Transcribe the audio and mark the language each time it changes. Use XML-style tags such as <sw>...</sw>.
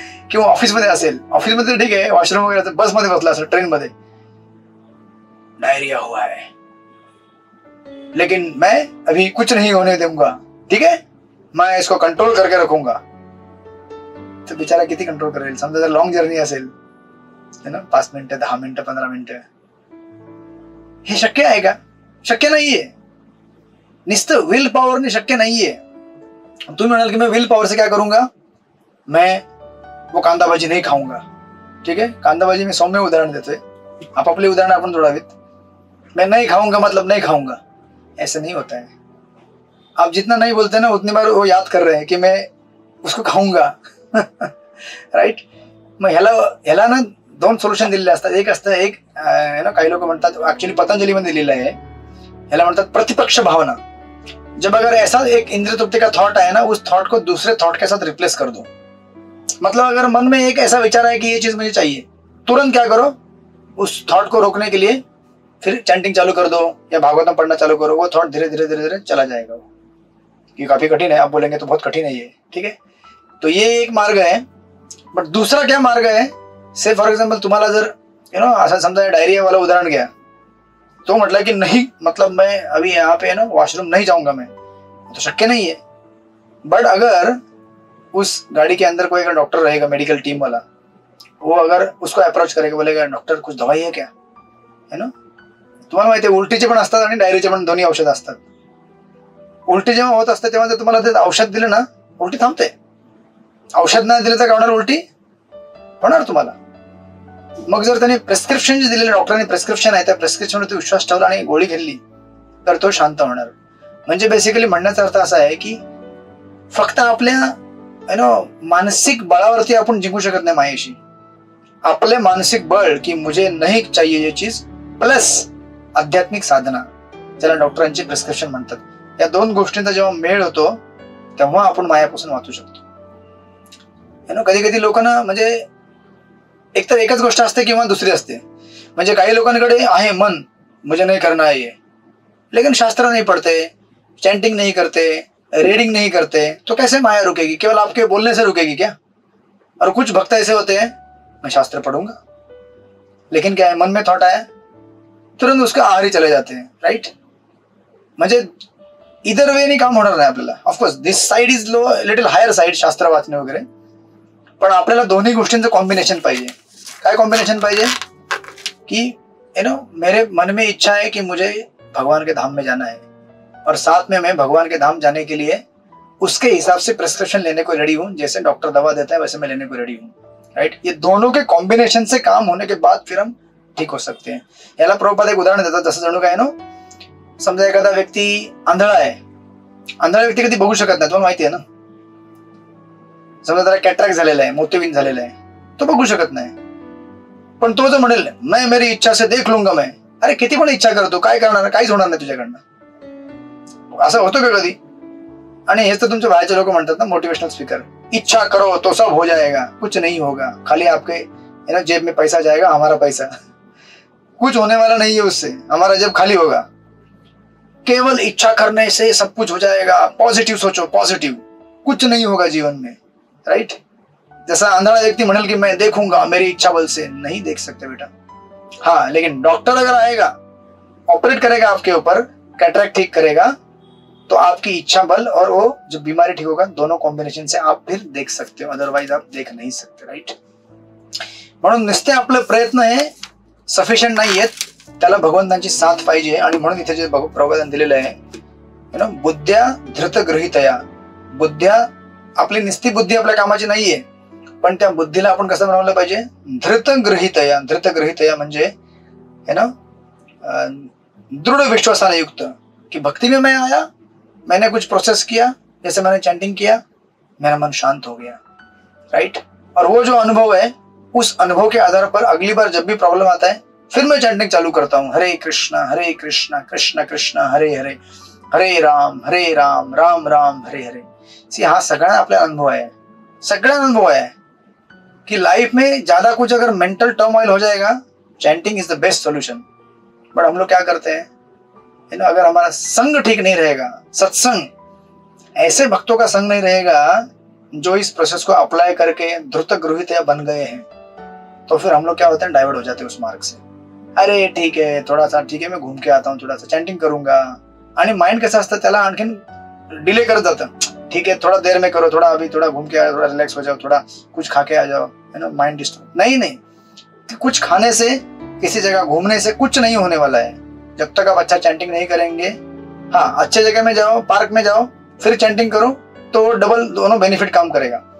<mr>किंवा ऑफिसमध्ये असेल, ऑफिसमध्ये ठीक आहे, वॉशरूम वगैरे, बसमध्ये बसला असेल, ट्रेनमध्ये,</mr> <hi>डायरिया हुआ है लेकिन मैं अभी कुछ नहीं होने दूंगा, ठीक है, मैं इसको कंट्रोल करके रखूंगा.</hi> <mr>तर बिचारा किती कंट्रोल करेल? समजा जर लॉंग जर्नी असेल, है ना, 5 मिनिटं, 10 मिनिटं, 15 मिनिटं, हे शक्य आहे का? शक्य नाहीये. नुसतं विल पॉवरने शक्य नाहीये. तुम्ही म्हणाल की</mr> <hi>मैं विल पॉवर से क्या करूंगा, मैं वो कांदा भाजी नहीं खाऊंगा, ठीक है.</hi> <mr>कांदा भाजी मी सौम्य उदाहरण देतोय, आपापले उदाहरण आपण जोडावीत.</mr> <hi>मैं नहीं खाऊंगा मतलब नहीं खाऊंगा, ऐसा नहीं होता है. आप जितना नहीं बोलते ना उतनी बार वो याद कर रहे हैं कि मैं उसको खाऊंगा.</hi> <en>Right?</en> <mr>मग ह्याला ना 2 सोल्युशन दिलेले असतात. एक असतं, एक काही लोक म्हणतात, ऍक्च्युअली पतंजली मध्ये दिलेलं आहे, ह्याला म्हणतात प्रतिपक्ष भावना.</mr> <hi>जब अगर ऐसा एक इंद्रिय तृप्ति का थॉट है ना, उस थॉट को दूसरे थॉट के साथ रिप्लेस कर दो. मतलब अगर मन में एक ऐसा विचार है कि ये चीज मुझे चाहिए, तुरंत क्या करो, उस थॉट को रोकने के लिए फिर चैंटिंग चालू कर दो या भागवतम पढ़ना चालू करो. वो थॉट धीरे धीरे धीरे धीरे चला जाएगा. ये काफी कठिन है, आप बोलेंगे तो बहुत कठिन है ये, ठीक है. तो ये एक मार्ग है. बट दूसरा क्या मार्ग है,</hi> <en>say for example</en> <mr>तुम्हाला जर असं समजा डायरिया वाला उदाहरण घ्या, तो म्हटलं की</mr> <hi>नहीं, मतलब मैं अभी यहाँ पे वॉशरूम नहीं जाऊंगा मैं, तो शक्य नहीं है. बट अगर उस गाड़ी के अंदर कोई अगर डॉक्टर रहेगा, मेडिकल टीम वाला, वो अगर उसको अप्रोच करेगा, बोलेगा डॉक्टर कुछ दवाई है क्या, है ना.</hi> <mr>तुम्हाला माहिती आहे उलटीचे पण असतात आणि डायरियाचे पण दोन्ही औषध असतात. उलटी जेव्हा होत असते तेव्हा जर तुम्हाला ते औषध दिलं ना, उलटी थांबते. औषध नाही दिलं तर काय होणार, उलटी होणार तुम्हाला. मग जर त्याने प्रेस्क्रिप्शन जे दिलेले डॉक्टरांनी प्रेस्क्रिप्शन आहे त्या प्रेस्क्रिप्शनवरती विश्वास ठेवला आणि गोळी घेतली तर तो शांत होणार. म्हणजे बेसिकली म्हणण्याचा अर्थ असा आहे की फक्त आपल्या मानसिक बळावरती आपण जिंकू शकत नाही मायेशी. आपले मानसिक बळ की</mr> <hi>मुझे नहीं चाहिए ये चीज</hi> <mr>प्लस आध्यात्मिक साधना ज्याला डॉक्टरांची प्रेस्क्रिप्शन म्हणतात, या दोन गोष्टींचा जेव्हा मेळ होतो तेव्हा आपण मायापासून वाचू शकतो. कधी कधी लोकांना म्हणजे एकतर एकच गोष्ट असते किंवा दुसरी असते. म्हणजे काही लोकांकडे आहे</mr> <hi>मन मुझे नहीं करना है ये, लेकिन शास्त्र नहीं पढ़ते, चैंटिंग नहीं करते, रीडिंग नहीं करते, तो कैसे माया रुकेगी? केवल आपके बोलने से रुकेगी क्या? और कुछ भक्त ऐसे होते हैं मैं शास्त्र पढ़ूंगा लेकिन क्या है मन में थॉट आया तुरंत उसका आहारी चले जाते हैं.</hi> <en>Right?</en> <mr>म्हणजे इधर वे नाही काम होणार नाही आपल्याला.</mr> <en>of course this side is low little higher side</en> <mr>शास्त्र वाचणे वगैरे, पण आपल्याला दोन्ही गोष्टींचं कॉम्बिनेशन पाहिजे. काय कॉम्बिनेशन पाहिजे</mr> <hi>की मेरे मन में इच्छा है कि मुझे भगवान के धाम में जाना है और साथ में मैं भगवान के धाम जाने के लिए उसके हिसाब से प्रेस्क्रिप्शन लेने को रेडी हूं. जैसे डॉक्टर दवा देता है वैसे मैं लेने को रेडी हूं. राइट? ये दोनों के कॉम्बिनेशन से काम होने के बाद फिर हम ठीक हो सकते हैं.</hi> <mr>याला प्रभुपाद एक उदाहरण देतात. जसं जणू काय समजा एखादा व्यक्ती आंधळा आहे. आंधळा व्यक्ती कधी बघू शकत नाही, तुम्हाला माहिती आहे ना. समजा त्याला कॅटरॅक्ट झालेला आहे, मोतियाबिंद झालेला आहे, तो बघू शकत नाही. पण तो जो म्हणेल</mr> <hi>मैं मेरी इच्छा से देख लूंगा मैं,</hi> <mr>अरे किती पण इच्छा करतो, काय करणार? काहीच होणार नाही तुझ्याकडनं. असं होतं का कधी? आणि हेच तर तुमच्या बाहेरचे लोक म्हणतात ना मोटिवेशनल स्पीकर,</mr> <hi>इच्छा करो तो सब हो जाएगा, कुछ नहीं होगा, खाली आपके जेब में पैसा जाएगा, हमारा पैसा, कुछ होने वाला नहीं है उससे, हमारा जेब खाली होगा. केवल इच्छा करने से सब कुछ हो जाएगा, पॉजिटिव सोचो, पॉजिटिव, कुछ नहीं होगा जीवन में. राइट? जैसा अंधड़ा व्यक्ति म्हणेल कि मैं देखूंगा मेरी इच्छा बल से, नहीं देख सकते बेटा. हाँ, लेकिन डॉक्टर अगर आएगा, ऑपरेट करेगा आपके ऊपर, कैटरैक्ट ठीक करेगा, तो आपकी इच्छा बल और वो जो बीमारी ठीक होगा दोनों कॉम्बिनेशन से आप फिर देख सकते हो, अदरवाइज आप देख नहीं सकते.</hi> <en>Right?</en> <mr>म्हणून नुसते आपले प्रयत्न हे सफिशियंट नाही आहेत, त्याला भगवंतांची साथ पाहिजे. आणि म्हणून इथे जे प्रबोधन दिलेलं आहे बुद्ध्या धृत गृहीतया, बुद्ध्या आपली निस्ती बुद्धी आपल्या कामाची नाहीये, पण त्या बुद्धीला आपण कसं बनवलं पाहिजे? धृत गृहीतया. धृत गृहीतया म्हणजे दृढ़ विश्वासाने युक्त</mr> <hi>कि भक्ति में मैं आया, मैंने कुछ प्रोसेस किया, जैसे मैंने चैंटिंग किया, मेरा मन शांत हो गया. राइट? और वो जो अनुभव है उस अनुभव के आधार पर अगली बार जब भी प्रॉब्लम आता है फिर मैं चैंटिंग चालू करता हूँ, हरे कृष्णा कृष्ण कृष्ण हरे हरे, हरे राम राम राम हरे हरे.</hi> <mr>सी हा सगळा आपला अनुभव आहे,</mr> <hi>सगळा अनुभव है कि लाइफ में ज्यादा कुछ अगर मेंटल टर्मोइल हो जाएगा,</hi> <en>Chanting is the best solution.</en> <hi>But हम लोग क्या करते हैं अगर हमारा संग ठीक नहीं रहेगा, सत्संग, ऐसे भक्तों का संग नहीं रहेगा जो इस प्रोसेस को अप्लाई करके द्रुत गृहीतया बन गए हैं, तो फिर हम लोग क्या होते हैं? डाइवर्ट हो जाते हैं उस मार्ग से. अरे ठीक है, थोड़ा सा ठीक है, मैं घूम के आता हूँ, थोड़ा सा चैंटिंग करूंगा.</hi> <mr>आणि माइंड कसं असतं त्याला आणखीन डिले करत जातं.</mr> <hi>ठीक है, थोड़ा देर में करो, थोड़ा अभी थोड़ा घूम के आओ, थोड़ा रिलैक्स हो जाओ, थोड़ा कुछ खा के आ जाओ, माइंड डिस्टर्ब. नहीं, कुछ खाने से, किसी जगह घूमने से कुछ नहीं होने वाला है जब तक आप अच्छा चैंटिंग नहीं करेंगे. हाँ, अच्छे जगह में जाओ, पार्क में जाओ, फिर चैंटिंग करो तो डबल दोनों बेनिफिट काम करेगा.</hi>